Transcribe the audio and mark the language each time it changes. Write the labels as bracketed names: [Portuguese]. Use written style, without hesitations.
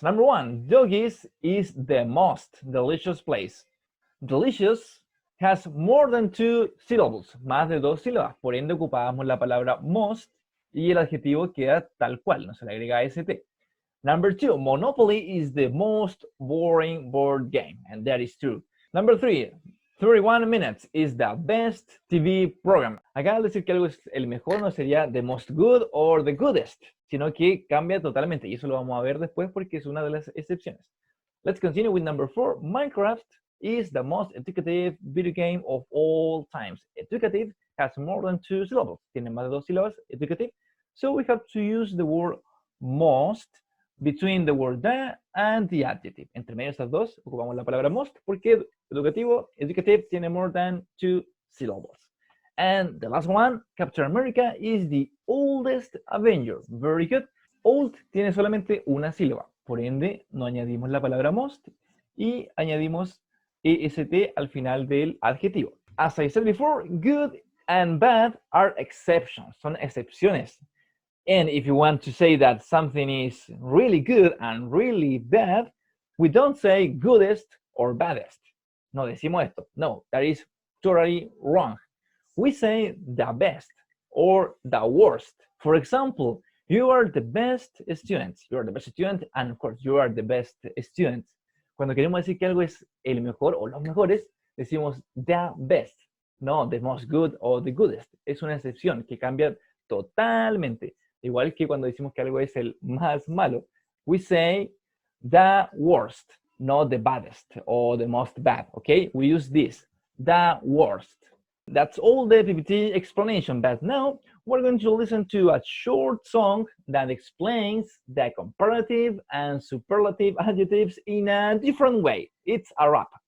[English] Number 1, doggies is the most delicious place. Delicious has more than 2 syllables, [Spanish] más de 2 sílabas. Por ende ocupábamos la palabra most y el adjetivo queda tal cual, no se le agrega st. [English] Number 2, Monopoly is the most boring board game, and that is true. Number 3, 31 minutes is the best TV program. [Spanish] Acá al decir que algo es el mejor no sería [English] the most good or the goodest, [Spanish] sino que cambia totalmente y eso lo vamos a ver después porque es una de las excepciones. [English] Let's continue with number 4. Minecraft is the most educative video game of all times. Educative has more than 2 syllables. [Spanish] Tiene más de 2 sílabas, educative. [English] So we have to use the word most between the word the and the adjective. [Spanish] Entre medio de estas dos ocupamos la palabra most porque educative tiene [English] more than 2 syllables. And the last one, Captain America is the oldest Avenger. Very good. [Spanish] Old tiene solamente una sílaba. Por ende, no añadimos la palabra most y añadimos est al final del adjetivo. [English] As I said before, good and bad are exceptions. [Spanish] Son excepciones. [English] And if you want to say that something is really good and really bad, we don't say goodest or baddest. [Spanish] No decimos esto. [English] No, that is totally wrong. We say the best or the worst. For example, you are the best student. You are the best student, and of course, you are the best student. [Spanish] Cuando queremos decir que algo es el mejor o los mejores, decimos the best, no [English] the most good or the goodest. [Spanish] Es una excepción que cambia totalmente. Igual que cuando decimos que algo es el más malo, [English] we say the worst, not the baddest or the most bad, [Spanish] okay? [English] We use this, the worst. That's all the PPT explanation, but now we're going to listen to a short song that explains the comparative and superlative adjectives in a different way. It's a rap.